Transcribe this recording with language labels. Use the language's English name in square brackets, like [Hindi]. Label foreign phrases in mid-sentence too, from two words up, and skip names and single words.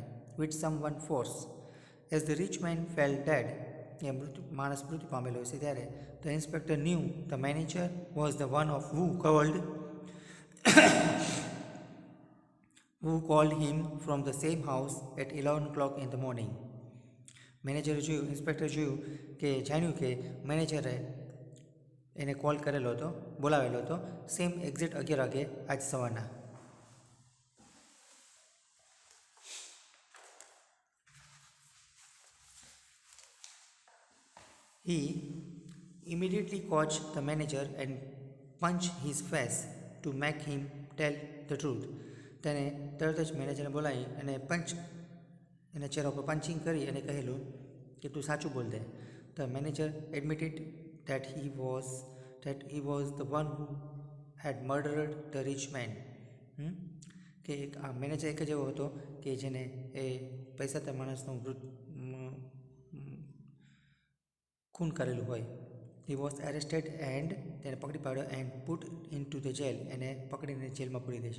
[English] with some one force. as the rich man fell dead, [Gujarati] એ માણસ મૃત્યુ પામેલો હશે ત્યારે [English] the inspector knew the manager was the one of who called him from the same house at 11 o'clock in the morning. [Gujarati] ઇન્સ્પેક્ટર જોયું કે જાણ્યું કે મેનેજરે એને કોલ કરેલો હતો, બોલાવેલો હતો [English] same exact [Gujarati] 11 વાગે આજ સવારના. [English] He immediately caught the manager and punched his face to make him tell the truth. [Gujarati] તેને તરત જ મેનેજરને બોલાવી અને એના ચહેરા ઉપર પંચિંગ કરી અને કહેલું કે તું સાચું બોલ દે. [English] the manager admitted that he was the one who had murdered the rich man. [Gujarati] કે આ મેનેજર એક જ એવો હતો કે જેને એ પૈસાદાર માણસનું ખૂન કરેલું હોય. [English] he was arrested and [Gujarati] તેને પકડી પાડ્યો એન્ડ [English] put in to the jail, [Gujarati] એને પકડીને જેલમાં પૂરી દે છે.